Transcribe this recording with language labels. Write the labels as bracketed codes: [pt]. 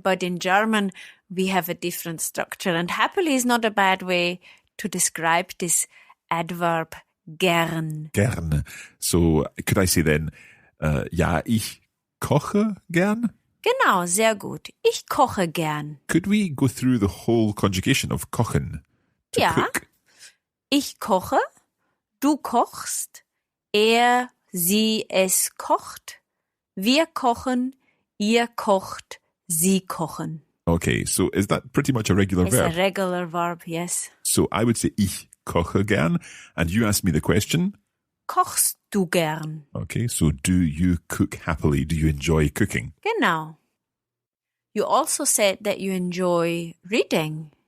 [en] But in German, we have a different structure. And happily is not a bad way to describe this adverb gern. Gern. So, could I say then, [de] ja, ich koche gern? Genau, sehr gut. Ich koche gern. [en] Could we go through the whole conjugation of kochen to [de] Ja. [en] cook? [de] Ich koche, du kochst, er, sie, es kocht, wir kochen, ihr kocht, sie kochen. [en] Okay, so is that pretty much a regular It's verb? a regular verb, yes. So I would say [de] ich koche gern, [en] and you asked me the question. [de] Kochst du gern? [en] Okay, so do you cook happily? Do you enjoy cooking? [de] Genau. [en] You also said that you enjoy reading.